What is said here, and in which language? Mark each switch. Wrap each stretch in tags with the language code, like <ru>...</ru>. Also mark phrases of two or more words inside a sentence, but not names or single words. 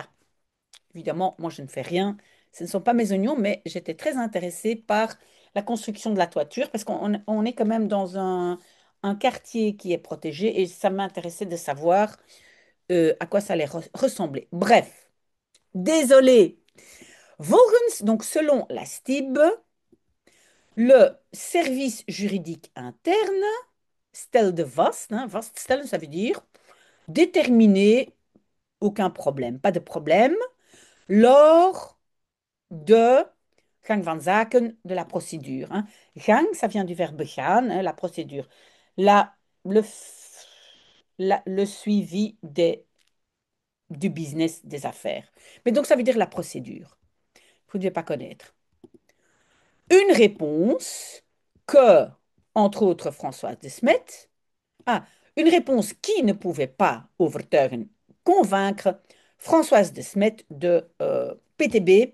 <fr>Évidemment, moi, je ne fais rien. Ce ne sont pas mes oignons, mais j'étais très intéressée par la construction de la toiture parce qu'on est quand même dans un quartier qui est protégé et ça m'intéressait de savoir à quoi ça allait ressembler. Bref, désolé. Volgens, donc selon la STIB, le service juridique interne</fr> <nl>stelde vast,</nl> <fr>hein, vaststellen, ça veut dire déterminer aucun problème, pas de problème, lors de</fr> <nl>gang van zaken,</nl> <fr>de la procédure. Hein. Gang, ça vient du verbe gaan, hein, la procédure. La, le suivi du business, des affaires. Mais donc, ça veut dire la procédure. Vous ne devez pas connaître. Une réponse que, entre autres, Françoise de Smet, ah, une réponse qui ne pouvait pas overtuigen, convaincre Françoise de Smet de PTB.</fr>